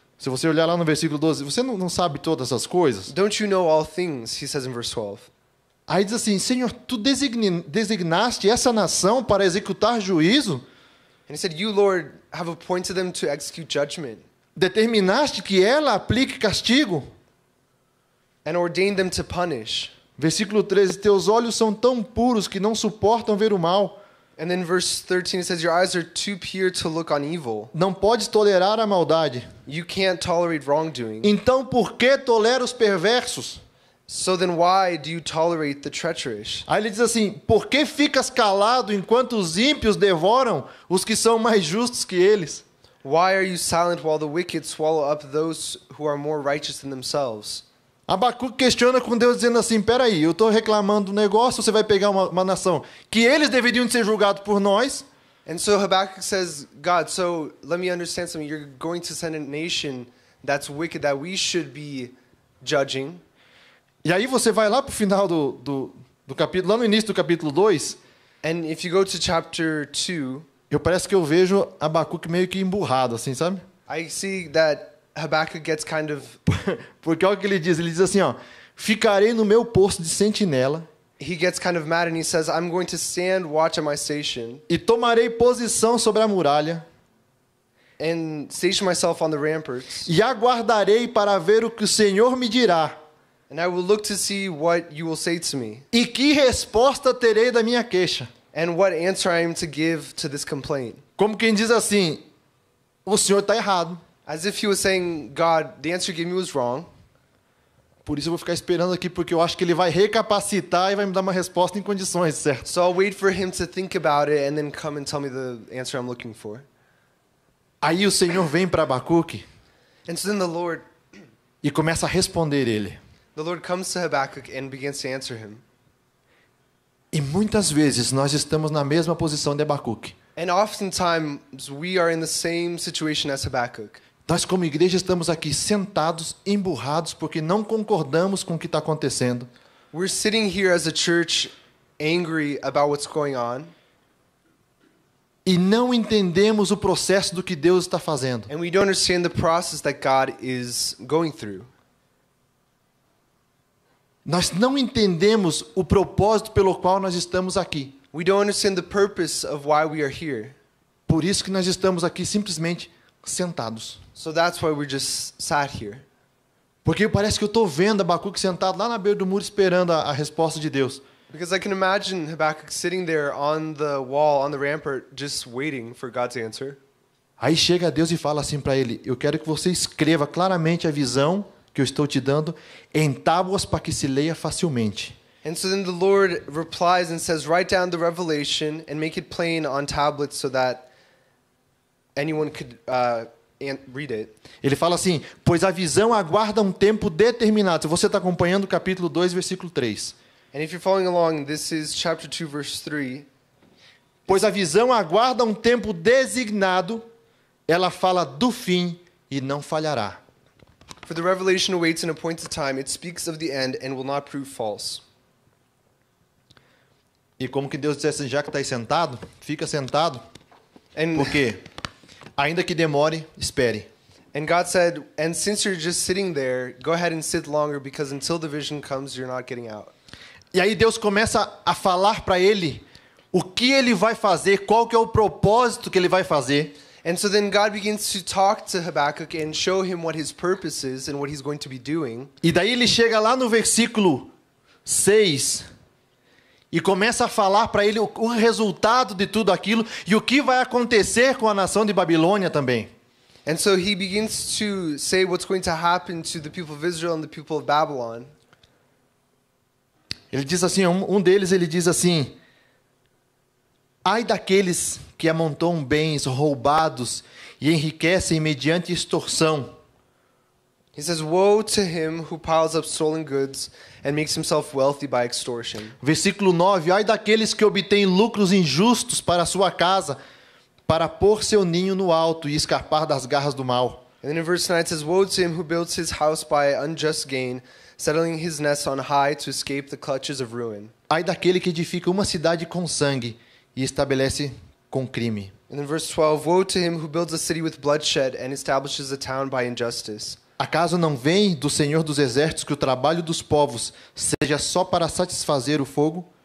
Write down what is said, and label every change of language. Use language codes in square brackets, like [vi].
[pt] Se você olhar lá no versículo 12, você não sabe todas essas coisas? [en] Don't you know all things, he says in verse 12. [pt] Aí diz assim, Senhor, tu designaste essa nação para executar juízo? [en] And he said, you, Lord, have appointed them to execute judgment [pt] Determinaste que ela aplique castigo? [en] and ordained them to punish. [pt] Versículo 13, teus olhos são tão puros que não suportam ver o mal. [en] And then verse 13 it says, your eyes are too pure to look on evil. [pt] Não podes tolerar a maldade. [en] You can't tolerate wrongdoing. [pt] Então por que tolera os perversos? [en] So then why do you tolerate the treacherous? [pt] Aí ele diz assim, por que ficas calado enquanto os ímpios devoram os que são mais justos que eles? [en] Why are you silent while the wicked swallow up those who are more righteous than themselves? [pt] Abacuque questiona com Deus dizendo assim, peraí, eu estou reclamando do negócio, você vai pegar uma nação que eles deveriam ser julgados por nós, [en] And so Habakkuk says, God, so let me understand something. You're going to send a nation that's wicked that we should be judging. [pt] e aí você vai lá para o final do capítulo, lá no início do capítulo 2, [en] And if you go to chapter 2, [pt] parece que eu vejo Abacuque meio que emburrado, assim, sabe? [en] I see that Habakkuk gets kind of, [pt] Porque olha o que ele diz assim, ó, ficarei no meu posto de sentinela [en] he gets kind of mad and he says, I'm going to stand watch at my station [pt] e tomarei posição sobre a muralha [en] and station myself on the ramparts. [pt] e aguardarei para ver o que o Senhor me dirá [en] And I will look to see what you will say to me [pt] e que resposta terei da minha queixa. [en] and what answer I am to give to this complaint. [pt] Como quem diz assim, o Senhor está errado. [en] As if he was saying, God, the answer you gave me was wrong. [pt] Por isso eu vou ficar esperando aqui, porque eu acho que ele vai recapacitar e vai me dar uma resposta em condições, certo? [en] So I'll wait for him to think about it and then come and tell me the answer I'm looking for. [pt] Aí o Senhor vem para Abacuque [en] And so then [pt] e começa a responder ele. [en] the Lord comes to Habakkuk and begins to answer him. [pt] E muitas vezes nós estamos na mesma posição de Abacuque. [en] And oftentimes we are in the same situation as Habakkuk. [pt] Nós como igreja estamos aqui sentados, emburrados, porque não concordamos com o que está acontecendo. [en] We're sitting here as a church angry about what's going on. [pt] E não entendemos o processo do que Deus está fazendo. [en] And we don't understand the process that God is going through. [pt] Nós não entendemos o propósito pelo qual nós estamos aqui. [en] We don't understand the purpose of why we are here. [pt] Por isso que nós estamos aqui simplesmente sentados. [en] So that's why we just sat here. [pt] Porque parece que eu estou vendo Abacuque sentado lá na beira do muro esperando a resposta de Deus. [en] Because I can imagine Habakkuk sitting there on the wall, on the rampart, just waiting for God's answer. [pt] Aí chega Deus e fala assim para ele, eu quero que você escreva claramente a visão que eu estou te dando em tábuas para que se leia facilmente. [en] And so then the Lord replies and says, write down the revelation and make it plain on tablets so that anyone could read it. [pt] Ele fala assim, pois a visão aguarda um tempo determinado. Se você está acompanhando o capítulo 2, versículo 3. [en] And if you're following along, this is chapter 2, verse 3. [pt] Pois a visão aguarda um tempo designado, ela fala do fim e não falhará. [en] For the revelation awaits an appointed time. It speaks of the end and will not prove false. [pt] E como que Deus disse assim, já que está aí sentado, fica sentado. [en] And, [pt] Por quê? Ainda que demore, espere. [en] and God said, and since you're just sitting there, go ahead and sit longer because until the vision comes, you're not getting out. [pt] E aí Deus começa a falar para ele o que ele vai fazer, qual que é o propósito que ele vai fazer. [en] And so then God begins to talk to Habakkuk and show him what his purpose is and what he's going to be doing. [pt] E daí ele chega lá no versículo 6 e começa a falar para ele o resultado de tudo aquilo e o que vai acontecer com a nação de Babilônia também. [en] And so he begins to say what's going to happen to the people of Israel and the people of Babylon. [pt] Ele diz assim, um deles ele diz assim, ai daqueles que amontoam bens roubados e enriquecem mediante extorsão. [en] He says, "Woe to him who piles up stolen goods and makes himself wealthy by extortion." [pt] Versículo 9: ai daqueles que obtêm lucros injustos para a sua casa, para pôr seu ninho no alto e escapar das garras do mal. [en] And then in verse 9 it says, "Woe to him who builds his house by unjust gain, settling his nest on high to escape the clutches of ruin." [pt] Ai daquele que edifica uma cidade com sangue e estabelece com crime. [en] And then verse 12, "Woe to him who builds a city with bloodshed and establishes a town by injustice." [pt] Acaso não vem do Senhor dos Exércitos que o trabalho dos povos seja só para satisfazer o fogo?